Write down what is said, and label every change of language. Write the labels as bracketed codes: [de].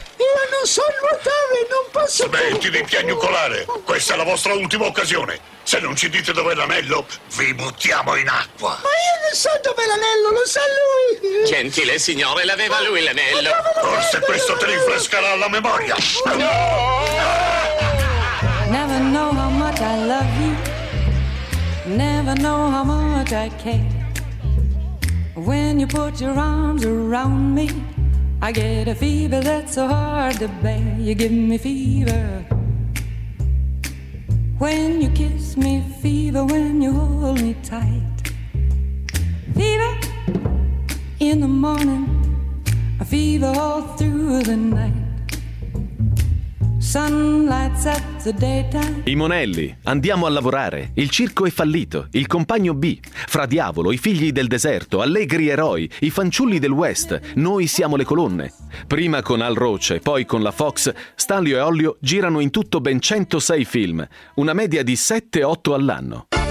[it] Io non so nuotare, non posso... Smetti di piagnucolare, questa è la vostra ultima occasione. Se non ci dite dov'è l'anello, vi buttiamo in acqua. Ma io non so dov'è l'anello, lo sa lui. Gentile signore, l'aveva lui l'anello. Forse questo te rinfrescherà la memoria. No! [en] Never know how much I love you. Never know how much I care. When you put your arms around me, I get a fever that's so hard to bear. You give me fever. When you kiss me, fever, when you hold me tight. Fever in the morning, a fever all through the night. Sunlight sets the daytime. [it] I Monelli, andiamo a lavorare, il circo è fallito, il compagno B, Fra Diavolo, i figli del deserto, allegri eroi, i fanciulli del West, noi siamo le colonne. Prima con Al Roce, poi con la Fox, Stanlio e Ollio girano in tutto ben 106 film, una media di 7-8 all'anno.